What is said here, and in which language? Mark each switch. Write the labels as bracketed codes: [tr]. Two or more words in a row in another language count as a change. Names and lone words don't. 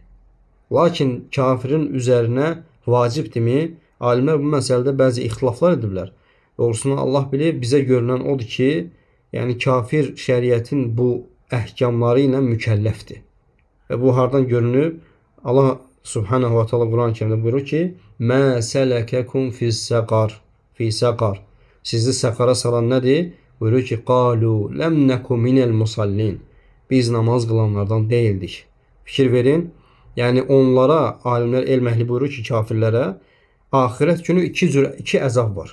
[az] Lakin kafirin üzərinə vacibdirmi? Alimlər bu məsələdə bəzi ixtilaflar ediblər. Doğrusunu Allah bilir, bizə görünən odur ki, yəni kafir şəriətin bu əhkamları ilə mükəlləfdir. Və bu hardan görünüb? Allah [ar] سبحانه وتعالى [az] Quran-ı Kərimdə buyurur ki, [ar] "ما سلككم في سقر." في سقر. [az] Sizi səqara salan nədir? Buyurur ki, [ar] "قالوا لم نك من المصلين." [az] Biz namaz qılanlardan deyildik. Fikir verin. Yəni onlara alimlər elm əhli buyurur ki, kafirlərə axirət günü iki əzab var.